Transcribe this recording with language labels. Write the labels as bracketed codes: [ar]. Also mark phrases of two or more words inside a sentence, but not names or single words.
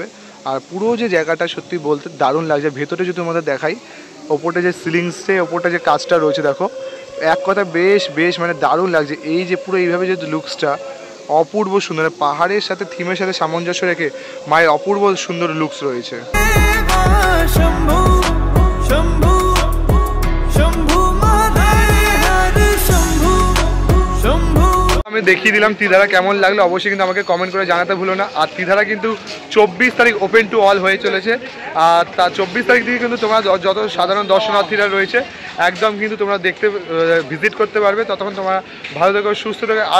[bn] আর পুরো যে জায়গাটা সত্যি বলতে দারুণ লাগছে। ভেতরে যদি তোমাদের দেখাই ওপরটা যে সিলিংসে ওপরটা যে কাজটা রয়েছে দেখো, এক কথা বেশ বেশ মানে দারুণ লাগছে। এই যে পুরো এইভাবে যে লুকসটা অপূর্ব সুন্দর, পাহাড়ের সাথে থিমের সাথে সামঞ্জস্য রেখে মায়ের অপূর্ব সুন্দর লুকস রয়েছে। [hi] शम्भु शम्भु शम्भु महादेव। हर शम्भु शम्भु। [bn] আমি দেখিয়ে দিলাম ত্রিধারা কেমন লাগলো, অবশ্যই কিন্তু আমাকে কমেন্ট করে জানাতে ভুলো না। আর ত্রিধারা কিন্তু 24 তারিখ [en] open to all [bn] হয়ে চলেছে, আর তার 24 তারিখ থেকে কিন্তু তোমরা যত সাধারণ দর্শনার্থীরা রয়েছে একদম কিন্তু তোমরা দেখতে ভিজিট করতে পারবে। ততক্ষণ তোমরা ভালো থেকো, সুস্থ থেকো।